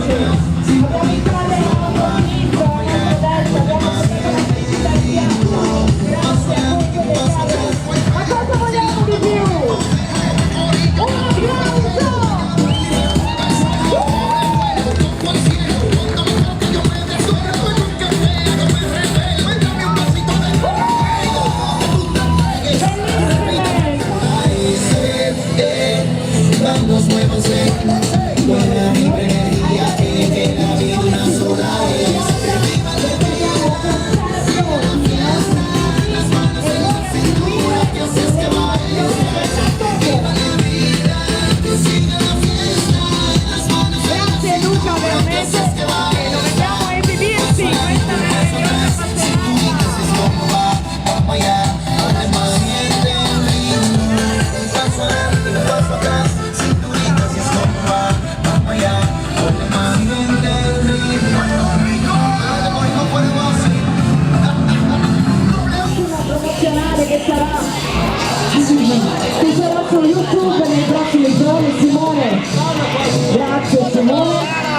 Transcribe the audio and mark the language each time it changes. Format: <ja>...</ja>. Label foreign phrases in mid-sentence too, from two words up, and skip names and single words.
<it>Ma cosa vogliamo di più? Un applauso!</it> <es>Vamos, muévanse, buena vibra, energía que la vida una sola es. Viva la las manos en la cintura, que así es que va viva la vida, que siga la fiesta, las manos en la</es> <it>Grazie Luca veramente, che lo vediamo esibirsi questa meravigliosa serata.</it> <es>vamos allá, además siente el ritmo, un paso adelante, un paso atrás, cinturita si es como va, vamos allá, además siente el ritmo, no podemos</es> <it>Promozionale che sarà su YouTube nei prossimi giorni. Simone, grazie Simone.</it>